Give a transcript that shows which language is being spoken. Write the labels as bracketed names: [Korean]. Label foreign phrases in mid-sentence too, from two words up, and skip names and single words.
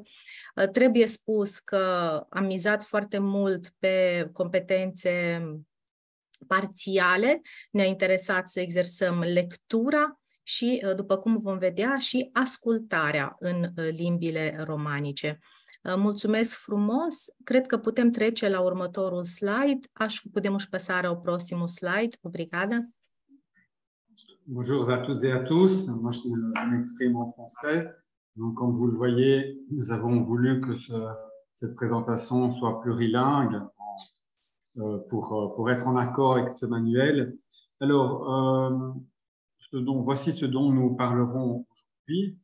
[Romanian] Trebuie spus că am mizat foarte mult pe competențe parțiale, ne-a interesat să exersăm lectura și, după cum vom vedea, și ascultarea în limbile romanice. Mulțumesc frumos! Cred că putem trece la următorul slide. [Portuguese] Podemos passar ao próximo slide. Obrigada. [French] Bonjour à toutes et à tous. Moi, je m'exprime en français. Donc, comme vous le voyez, nous avons voulu que cette présentation soit plurilingue pour être en accord avec ce manuel. Alors, voici ce dont nous parlerons aujourd'hui.